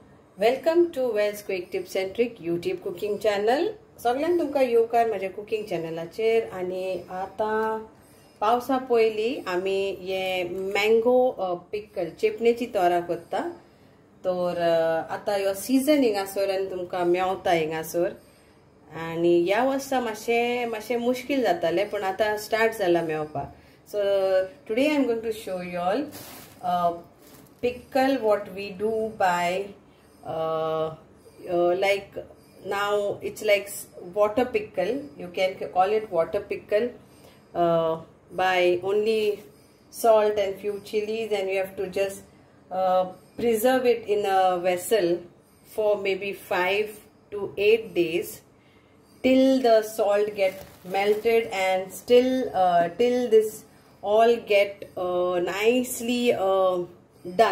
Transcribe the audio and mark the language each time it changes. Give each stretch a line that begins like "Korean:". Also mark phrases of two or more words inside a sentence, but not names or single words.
English: welcome to Wells quick tips and trick YouTube cooking channel.
Konkani: सगळ्यांक तुमका येवकार माझ्या कुकिंग चॅनलाचेर. आणि आता पावसा पयली आमी ये
English: mango pickle
Konkani: चेपणेची तोरा करता. तर आता ह्यो सीजन हिंगासर आनी तुमका मेवता हिंगासर. आणि ह्या वर्सा मातशें मुश्किल जाताले पण आता स्टार्ट जाला मेवपाक.
English: so today I am going to show you all pickle what we do by like now it's like water pickle. You can call it water pickle by only salt and few chilies, and you have to just preserve it in a vessel for maybe 5 to 8 days till the salt get melted and still till this all get nicely done.